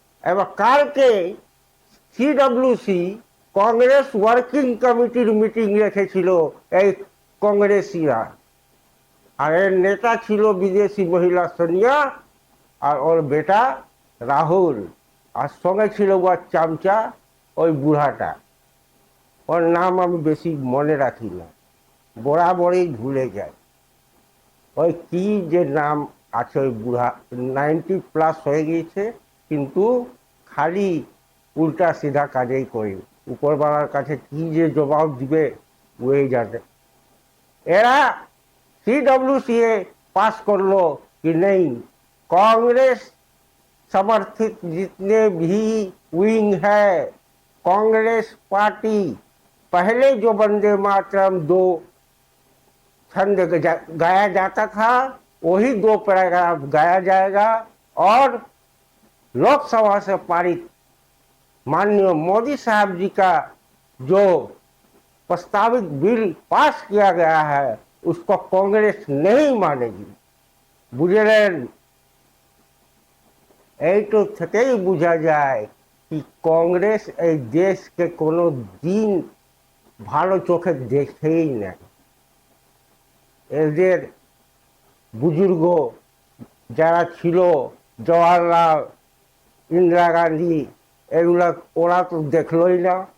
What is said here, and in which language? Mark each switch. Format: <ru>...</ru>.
<bn>এবার কালকে CWC Congress working কমিটির মিটিং রেখেছিল এই কংগ্রেসীরা, আর এর নেতা ছিল বিদেশি মহিলা সোনিয়া আর ওর বেটা রাহুল, আর সঙ্গে ছিল ওর চামচা ওই বুড়াটা, ওর নাম আমি বেশি মনে রাখি না, বরাবরই ভুলে যাই। ওই কি যে নাম আছে, ওই বুড়া 90+ হয়ে গিয়েছে, কিন্তু খালি উল্টা সিধা কাজেই করে। উপরওয়ালার কাছে কি যে জবাব দিবে ওই জানে। এরা</bn> <hi>सीडब्ल्यूसीए पास कर लो कि नहीं, कांग्रेस समर्थित जितने भी विंग है कांग्रेस पार्टी, पहले जो वंदे मातरम 2 छंद गाया जाता था वही 2 पैराग्राफ गाया जाएगा, और लोकसभा से पारित माननीय मोदी साहब जी का जो प्रस्तावित बिल पास किया गया है उसको कांग्रेस नहीं मानेगी।</hi> <bn>बुझलेন? এইটো থেকেই বোঝা যায় কি কংগ্রেস এই দেশকে কোনো দিন ভালো চোখে দেখেই না। এদের বুজুর্গ যারা ছিল, জওয়াহরলাল, ইন্দিরা গান্ধী, এগুলা ওরা তো দেখলই না।</bn>